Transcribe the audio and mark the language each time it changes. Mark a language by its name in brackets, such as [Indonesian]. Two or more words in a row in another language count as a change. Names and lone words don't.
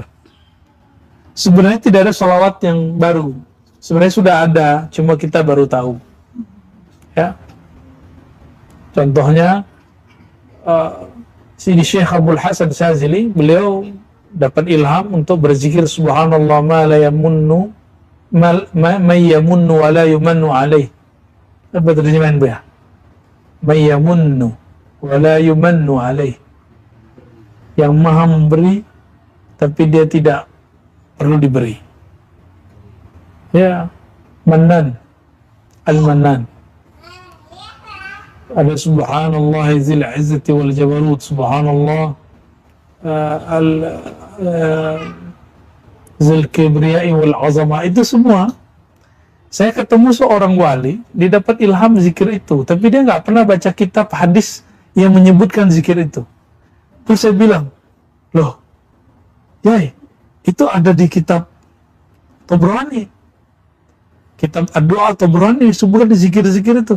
[Indonesian] Sebenarnya tidak ada salawat yang baru. Sebenarnya sudah ada, cuma kita baru tahu. Ya. Contohnya Sidi Syekh Abdul Hasan Syazili, beliau dapat ilham untuk berzikir [Arabic] سبحان الله ما لا يمنّ ما يمنّ ولا يُمنّ عليه. [Indonesian] Apa terjemahan bu ya? [Arabic] ما يمنّ ولا يُمنّ عليه. [Indonesian] Yang maha memberi tapi dia tidak perlu diberi. Ya, Mannan, Al-Mannan. [Arabic] Ada سبحان الله ذي العزة والجبروت، سبحان الله ذي الكبرياء والعظمة. [Indonesian] Itu semua saya ketemu seorang wali, dia dapat ilham zikir itu, tapi dia nggak pernah baca kitab hadis yang menyebutkan zikir itu. Terus saya bilang, loh Yai, itu ada di kitab Tabrani, kitab doa Tabrani, disebutkan di zikir-zikir itu.